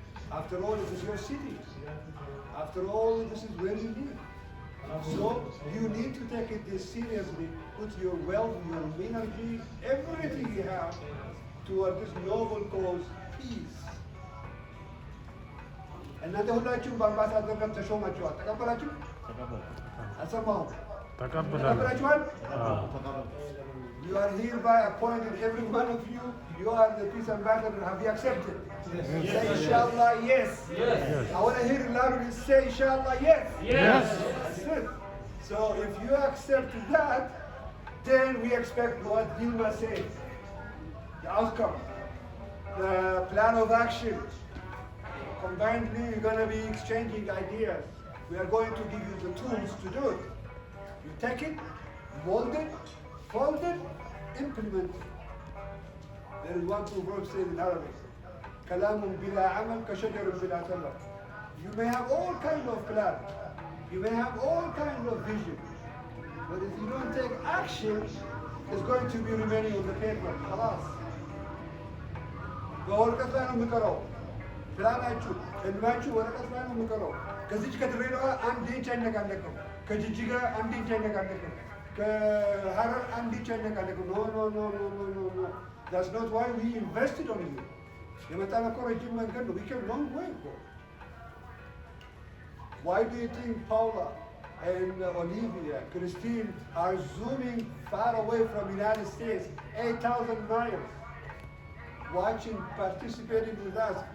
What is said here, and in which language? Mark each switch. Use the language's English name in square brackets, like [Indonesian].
[English] After all, it is your city. After all, this is where you live. So you need to take it this seriously. Put your wealth, your energy, everything you have toward this noble cause, peace. [Amharic] እናንተ ሁላችሁም በአምባሳደርነት ተሾማችኋል። ተቀበላችሁ? አልሰማሁም። ተቀበላችኋል? [English] You are hereby appointed, every one of you. You are the peace ambassador. Have you accepted? Yes. Say inshallah, yes. Yes. I want to hear it loudly. Say inshallah, yes. Yes. That's it. So if you accept that, then we expect what Dilma said. The outcome, the plan of action. Combinedly, we're going to be exchanging ideas. We are going to give you the tools to do it. You take it, mold it, fold it, implement it. There is one proverb said in Arabic, [Arabic] كلام بلا عمل كشجر بلا ثمر. [English] You may have all kinds of plan. You may have all kinds of vision. But if you don't take action, it's going to be remaining on the paper. خلاص. [Amharic] በወረቀት ላይ ነው የሚቀረው። ትላላችሁ። ህልማችሁ ወረቀት ላይ ነው የሚቀረው። ከዚች ከድሬዳዋ አንድ ኢንች አይነቃነቅም። ከጅጅጋ አንድ ኢንች አይነቃነቅም። ከሀረር አንድ ኢንች አይነቃነቅም። ኖ ኖ ኖ ኖ ኖ ኖ ኖ [English] that's not why we invested on you. [Amharic] የመጣን እኮ ረጅም መንገድ ነው። [English] we came long way እኮ። Why do you think Paula and Olivia, Christine are zooming far away from United States, 8,000 miles, watching, participating with us?